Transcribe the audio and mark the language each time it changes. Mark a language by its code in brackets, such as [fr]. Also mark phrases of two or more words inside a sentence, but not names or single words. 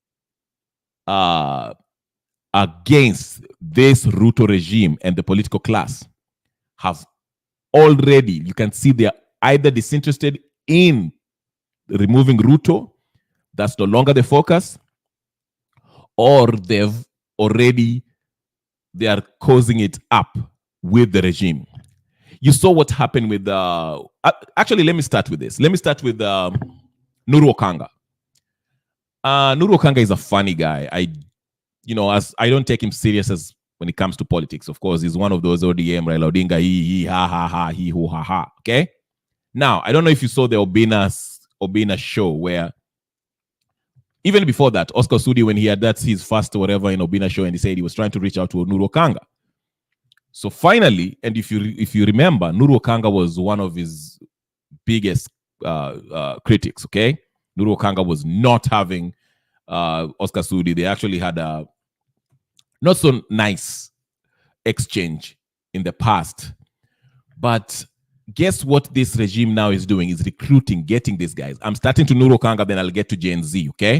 [en] against this Ruto regime and the political class, have already, you can see they are either disinterested in removing Ruto, that's no longer the focus, or they are causing it up with the regime. You saw what happened with actually, let me start with this. Let me start with Nuru Okanga. Nuru Okanga is a funny guy. As I don't take him serious as when it comes to politics. Of course, he's one of those ODM, Raila Odinga, he, ha, ha, ha, he, ho, ha, ha. Okay? Now, I don't know if you saw the Obina show where, even before that, Oscar Sudi, when he had his first whatever in Obina show, and he said he was trying to reach out to Nuru Okanga. So finally, and if you remember, Nuru Okanga was one of his biggest critics, okay? Nuru Okanga was not having Oscar Sudi. They actually had a not so nice exchange in the past. But guess what this regime now is doing? Is recruiting, getting these guys. I'm starting to Nuru Okanga, then I'll get to Gen Z, okay?